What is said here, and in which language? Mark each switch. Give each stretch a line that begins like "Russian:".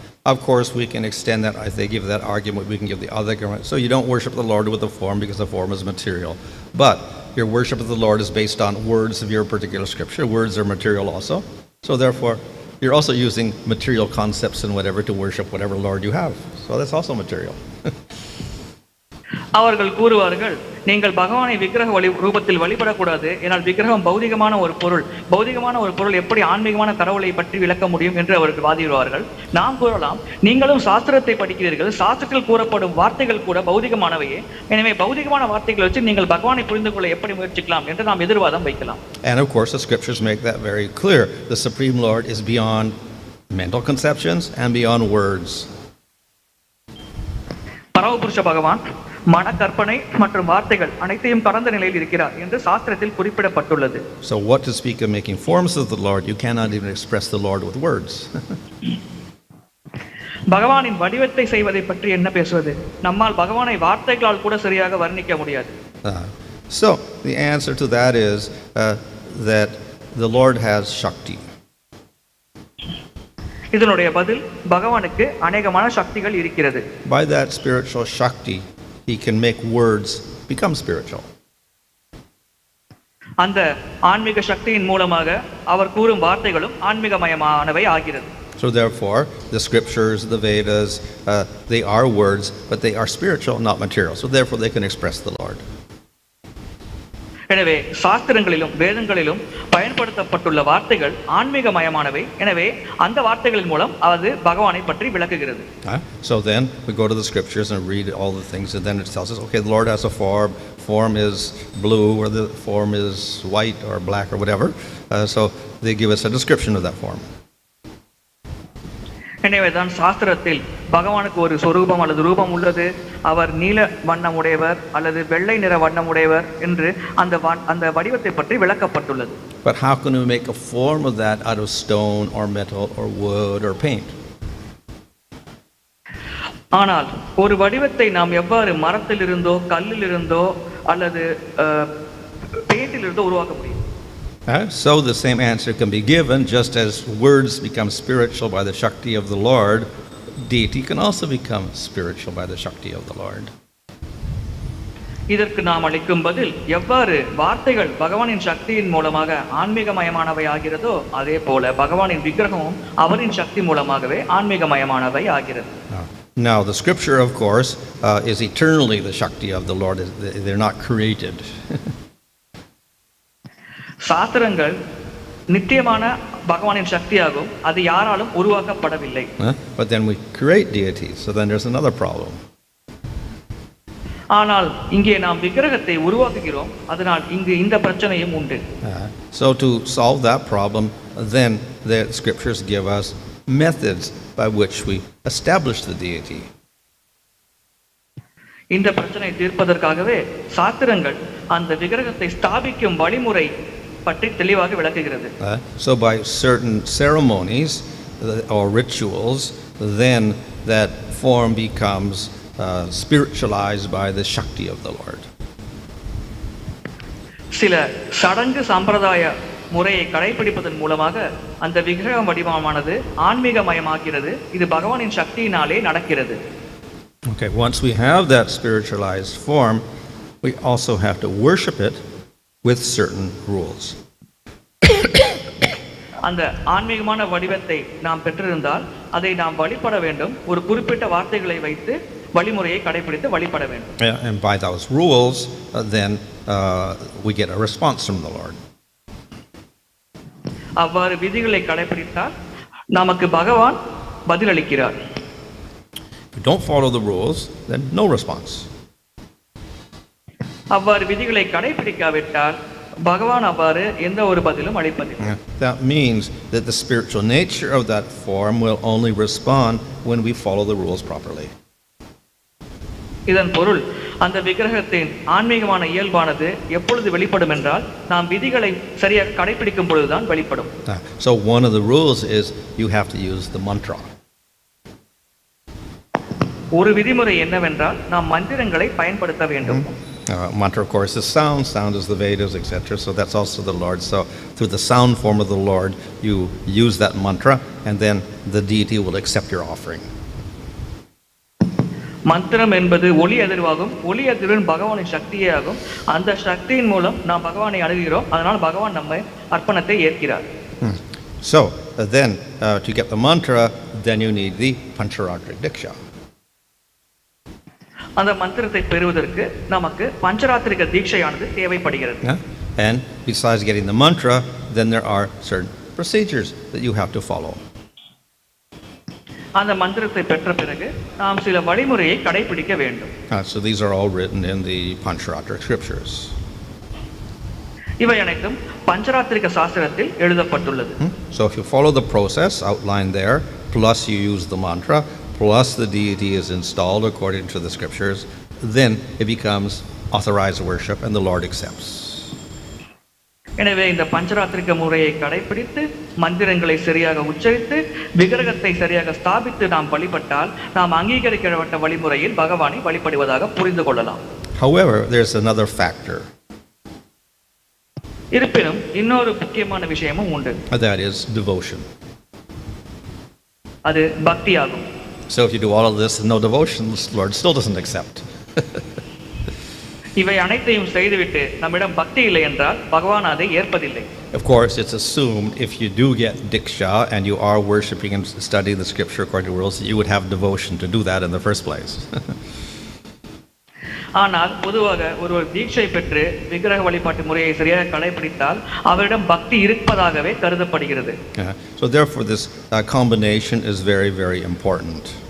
English: Of course, we can extend that. If they give that argument, we can give the other argument. So you don't worship the Lord with a form because the form is material. But your worship of the Lord is based on words of your particular scripture. Words are material also. So therefore, you're also using material concepts and whatever to worship whatever Lord you have. So that's also material.
Tamil: அவர்கள் கூறுவார்கள், நீங்கள் பகவானை விக்கிரக ரூபத்தில் வழிபடக்கூடாது, ஏனால் விக்கிரகம் பௌதிகமான ஒரு பொருள். பௌதிகமான ஒரு பொருள் எப்படி ஆன்மீகமான கடவுளை பற்றி விளக்க முடியும் என்று அவர்கள் வாதிடுவார்கள். நாம் கூறலாம், நீங்களும் சாஸ்திரத்தை படிக்கிறீர்கள், சாஸ்திரத்தில் கூறப்படும் வார்த்தைகள் கூட பௌதிகமானவையே. எனவே பௌதிகமான வார்த்தைகளை வச்சு நீங்கள் பகவானை புரிந்து கொள்ள எப்படி முயற்சிக்கலாம் என்று நாம் எதிர்வாதம் வைக்கலாம்.
English: And of course the scriptures make that very clear. The Supreme Lord is beyond mental conceptions and beyond words.
Tamil: பரமபுருஷ பகவான் மன கற்பனை மற்றும் வார்த்தைகள் அனைத்தையும் கடந்த நிலையில் இருக்கிறார் என்று சாஸ்திரத்தில் குறிப்பிடப்பட்டுள்ளது.
English: So what to speak of making forms of the Lord? You cannot even express the Lord with words.
Tamil: பகவானின் வடிவத்தை செய்வதை பற்றி என்ன பேசுவது? நம்மால் பகவானை வார்த்தைகளால் கூட சரியாக வர்ணிக்க முடியாது.
English: So the answer to that is that the Lord has Shakti.
Tamil: இதனுடைய பதில், பகவானுக்கு அநேகமான சக்திகள் இருக்கிறது.
English: By that spiritual Shakti, he can make words become spiritual.
Tamil: அந்த ஆன்மீக சக்தியின் மூலமாக அவர் கூறும் வார்த்தைகளும் ஆன்மீகமயமானவை ஆகிறது.
English: So therefore, the scriptures, the Vedas, they are words, but they are spiritual, not material. So therefore, they can express the Lord.
Tamil: எனவே சாஸ்திரங்களிலும் வேதங்களிலும் பயன்படுத்தப்பட்டுள்ள வார்த்தைகள் ஆன்மீகமயமானவை. எனவே அந்த வார்த்தைகளின் மூலம் அது பகவானை பற்றி விளக்குகிறது.
English: So then we go to the scriptures and read all the things, and then it tells us, okay, the Lord has a form is blue, or the form is white or black or whatever. So they give us a description of that form.
Tamil: எனவேதான் சாஸ்திரத்தில் பகவானுக்கு ஒரு சொரூபம் அல்லது ரூபம் உள்ளது, அவர் நீல வண்ணம் உடையவர் அல்லது வெள்ளை நிற வண்ணம் உடையவர் என்று அந்த வடிவத்தை பற்றி விளக்கப்பட்டுள்ளது.
English: But how can we make a form of that out of stone or metal or wood or paint?
Tamil: ஆனால் ஒரு வடிவத்தை நாம் எவ்வாறு மரத்திலிருந்தோ கல்லிலிருந்தோ அல்லது பெயிண்டிலிருந்தோ உருவாக்க முடியும்?
English: So the same answer can be given. Just as words become spiritual by the Shakti of the Lord, deity can also become spiritual by the Shakti of the Lord.
Tamil: இதற்கு நாம் அளிக்கும் பதில், எவ்வாறு வார்த்தைகள் பகவானின் சக்தியின் மூலமாக ஆன்மீகமயமானவை ஆகிறதோ அதே போல பகவானின் விக்கிரகமும் அவரின் சக்தி மூலமாகவே ஆன்மீகமயமானவை ஆகிறது.
English: Now the scripture, of course, is eternally the Shakti of the Lord. They're not created.
Tamil: சாஸ்திரங்கள் நித்தியமான பகவானின் சக்தியாகும், அது யாராலும் உருவாக்கப்படவில்லை.
English: But then we create deities, so then there's another problem.
Tamil: ஆனால் இங்கே நாம் விக்கிரகத்தை உருவாக்குகிறோம், அதனால் இங்கு இந்த பிரச்சனையும் உண்டு.
English: So to solve that problem, then the scriptures give us methods by which we establish the deity.
Tamil: இந்த பிரச்சனை தீர்ப்பதற்காகவே சாத்திரங்கள் அந்த விக்கிரகத்தை ஸ்தாபிக்கும் வழிமுறை பற்றி தெளிவாக விளக்குகிறது.
English: So by certain ceremonies or rituals, then that form becomes spiritualized by the Shakti of the Lord.
Tamil: சில சடங்கு சம்பிரதாய முறையை கடைபிடிப்பதன் மூலமாக அந்த விக்கிரக வடிவமானது ஆன்மீகமயமாகிறது. இது பகவானின் சக்தியினாலே நடக்கிறது.
English: Okay, once we have that spiritualized form, we also have to worship it with certain rules.
Tamil: அந்த ஆன்மீகமான வடிவத்தை நாம் பெற்றிருந்தால் அதை நாம் வழிபட வேண்டும். ஒரு குறிப்பிட்ட வார்த்தைகளை வைத்து வழிமுறையை கடைபிடித்து வழிபட வேண்டும்.
English: And by those rules, then we get a response from the Lord.
Tamil: அவ்வாறு விதிகளை கடைபிடித்தால் நமக்கு பகவான் பதிலளிக்கிறார்.
English: If you don't follow the rules, then no response.
Tamil: அவ்வாறு விதிகளை கடைபிடிக்காவிட்டால் பகவான் அவ்வாறு எந்த ஒரு பதிலும் அளிப்பதில்லை.
English: That means that the spiritual nature of that form will only respond when we follow the rules properly.
Tamil: இதன் பொருள் அந்த விக்கிரகத்தின் ஆன்மீகமான இயல்பானது எப்பொழுது வெளிப்படும் என்றால் நாம் விதிகளை சரியாக கடைபிடிக்கும் பொழுதுதான் வெளிப்படும்.
English: So one of the rules is you have to use the mantra.
Tamil: ஒரு விதிமுறை என்னவென்றால் நாம் மந்திரங்களை பயன்படுத்த வேண்டும்.
English: Mantra, of course, is sound. Sound is the Vedas, etc. So that's also the Lord. So through the sound form of the Lord, you use that mantra, and then the deity will accept your offering.
Tamil: மந்திரம் என்பது ஒலி அதிர்வாகும். ஒலி அதிர்வின் பகவானின் சக்தியே ஆகும். அந்த சக்தியின் மூலம் நாம் பகவானை அணுகுகிறோம். அதனால் பகவான் நம்மை அர்ப்பணத்தை ஏற்கிறார்.
English: So then to get the mantra, then you need the Pañcarātra diksha.
Tamil: அந்த மந்திரத்தை பெறுவதற்கு நமக்கு பஞ்சராத்திரிக தீட்சையானது தேவைப்படுகிறது.
English: And besides getting the mantra, then there are certain procedures that you have to follow.
Tamil: அந்த மந்திரத்தை பெற்ற பிறகு நாம் சில வழிமுறையை கடைபிடிக்க வேண்டும்.
English: So these are all written in the Pañcarātra scriptures.
Tamil: இவை அனைத்தும் பஞ்சராத்திரிக சாஸ்திரத்தில் எழுதப்பட்டுள்ளது.
English: So if you follow the process outlined there, plus you use the mantra, plus the deity is installed according to the scriptures, then it becomes authorized worship and the Lord accepts.
Tamil: எனவே இந்த பஞ்சராத்திரிக முறையை கடைபிடித்து மந்திரங்களை சரியாக உச்சரித்து விக்கிரகத்தை சரியாக ஸ்தாபித்து நாம் வழிபட்டால் நாம் அங்கீகரிக்கப்பட்ட வழிமுறையில் பகவானை வழிபடுவதாக புரிந்து கொள்ளலாம்.
English: However, there's another factor.
Tamil: இருப்பினும் இன்னொரு முக்கியமான விஷயமும் உண்டு.
English: That is devotion.
Tamil: அது பக்தியாகும்.
English: So if you do all of this and no devotion, the Lord still doesn't accept.
Tamil: இவை அனைத்தையும் செய்துவிட்டு நம்மிடம் பக்தி இல்லை என்றால் பகவான் அதை ஏற்பதில்லை.
English: Of course, it's assumed if you do get diksha and you are worshiping and studying the scripture according to rules, you would have devotion to do that in the first place.
Tamil: ஆனால் பொதுவாக ஒருவர் தீட்சை பெற்று விக்கிரக வழிபாட்டு முறையை சரியாக கடைபிடித்தால் அவரிடம் பக்தி இருப்பதாகவே கருதப்படுகிறது.
English: So therefore this combination is very, very important.